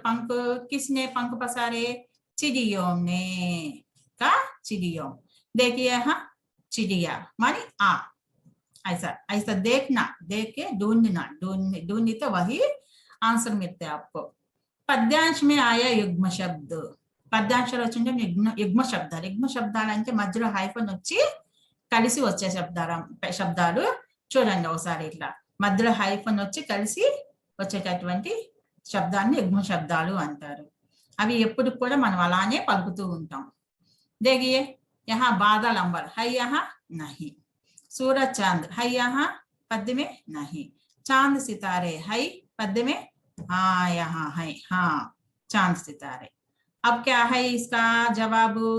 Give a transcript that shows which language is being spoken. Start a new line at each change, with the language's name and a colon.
Hindi: पंख किसने पंख पसारे? चिड़ियों ने. का चिड़ियों. देखिए यहाँ चिड़िया मानी आ, ऐसा ऐसा देखना, देख के ढूंढना, ढूंढी तो वही आंसर मिलते हैं आपको. పద్యాంశ में आया युग्म शब्द.
Telugu: పద్యాంశాలు వచ్చింటే యుగ్మ శబ్దాలు. యుగ్మ శబ్దాలు అంటే మధ్యలో హైఫన్ వచ్చి కలిసి వచ్చే శబ్దాలు. చూడండి ఒకసారి, ఇట్లా మధ్యలో హైఫన్ వచ్చి కలిసి వచ్చేటటువంటి శబ్దాన్ని యుగ్మ శబ్దాలు అంటారు. అవి ఎప్పుడు కూడా మనం అలానే పలుకుతూ ఉంటాం.
Hindi: देखिए यहाँ बादल अंबर है, यहाँ नहीं. सूरज चांद है, यहाँ पद में नहीं. चांद सितारे है पद में, हाँ यहाँ है. हाँ चांद सितारे. अब क्या है इसका जवाब?